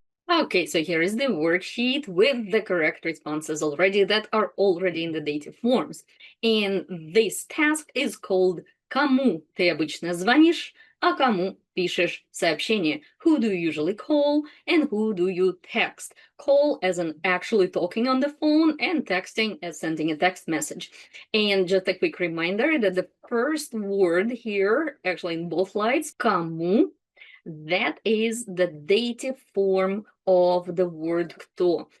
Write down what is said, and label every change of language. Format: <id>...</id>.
<en>Okay, so here is the worksheet with the correct responses already that are already in the dative forms. And this task is called</en> <ru>«Кому ты обычно звонишь, а кому пишешь сообщение?»</ru> <en>Who do you usually call and who do you text? Call as in actually talking on the phone and texting as sending a text message. And just a quick reminder that the first word here, actually in both slides, «кому», that is the dative form of the word кто.</en>